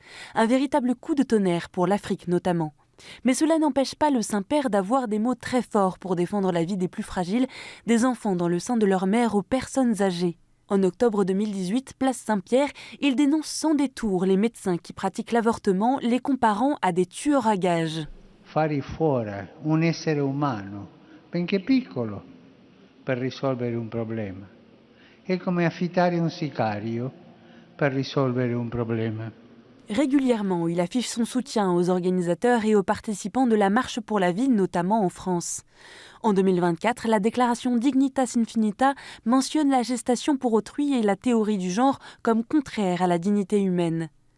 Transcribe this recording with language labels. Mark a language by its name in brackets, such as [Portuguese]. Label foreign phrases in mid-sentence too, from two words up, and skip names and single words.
[French] Un véritable coup de tonnerre pour l'Afrique notamment. Mais cela n'empêche pas le Saint-Père d'avoir des mots très forts pour défendre la vie des plus fragiles, des enfants dans le sein de leur mère aux personnes âgées. En octobre 2018, place Saint-Pierre, il dénonce sans détour les médecins qui pratiquent l'avortement, les comparant à des tueurs à gages. [Italian] Fare fuori un essere umano, benché piccolo, per risolvere un problema. È come affittare un sicario per risolvere un problema. [French] Régulièrement, il affiche son soutien aux organisateurs et aux participants de la Marche pour la vie, notamment en France. En 2024, la déclaration Dignitas Infinita mentionne la gestation pour autrui et la théorie du genre comme contraire à la dignité humaine.